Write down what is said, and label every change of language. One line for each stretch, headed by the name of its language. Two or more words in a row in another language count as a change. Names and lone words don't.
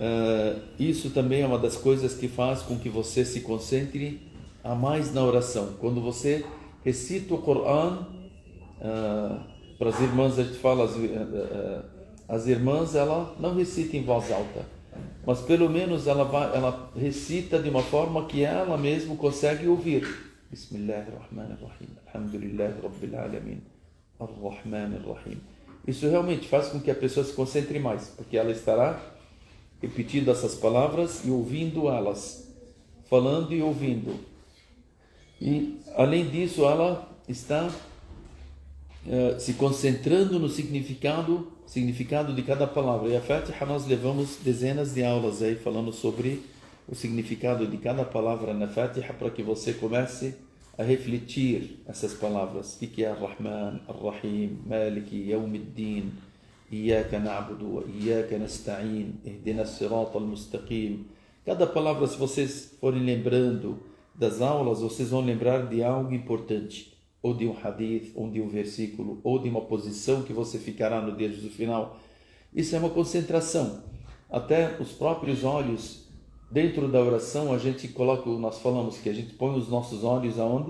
Portuguese: Isso também é uma das coisas que faz com que você se concentre a mais na oração. Quando você recita o Coran, para as irmãs a gente fala, as irmãs ela não recita em voz alta, mas pelo menos ela recita de uma forma que ela mesma consegue ouvir.
Arabic: بسم الله الرحمن الرحيم الحمد لله رب العالمين الرحمن الرحيم.
Portuguese: Isso realmente faz com que a pessoa se concentre mais, porque ela estará repetindo essas palavras e ouvindo elas, falando e ouvindo. E além disso, ela está se concentrando no significado de cada palavra. E a Fatiha nós levamos dezenas de aulas aí falando sobre o significado de cada palavra na Fatiha, para que você comece a refletir essas palavras. O que é
Arabic: الرحمن الرحيم مالك يوم الدين إياك نعبد وإياك نستعين اهدنا الصراط المستقيم.
Portuguese: Cada palavra, se vocês forem lembrando das aulas, vocês vão lembrar de algo importante, ou de um hadith, ou de um versículo, ou de uma posição que você ficará no dia do final. Isso é uma concentração. Até os próprios olhos, dentro da oração, a gente coloca, nós falamos que a gente põe os nossos olhos aonde?